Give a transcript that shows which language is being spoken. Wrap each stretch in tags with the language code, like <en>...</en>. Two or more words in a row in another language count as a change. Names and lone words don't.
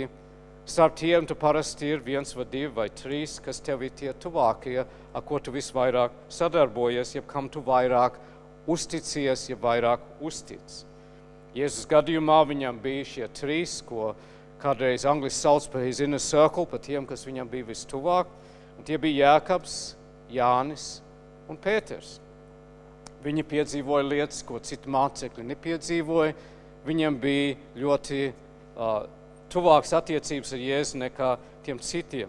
<lv>Starp tiem tu parasti ir 1 vai 2 vai 3, kas tev ir tie tuvākie, ar ko tu visvairāk sadarbojies, jeb kam tu vairāk uzticies, jeb vairāk uztic. Jēzus gadījumā viņam bija šie 3, ko kādreiz angliski sauc par</lv> <en>his inner circle,</en> <lv>par tiem, kas viņam bija vistuvāk. Un tie bija Jēkabs, Jānis un Pēters. Viņi piedzīvoja lietas, ko citi mācekļi nepiedzīvoja. Viņam bija ļoti tuvāks attiecības ar Jēzu nekā tiem citiem.</lv>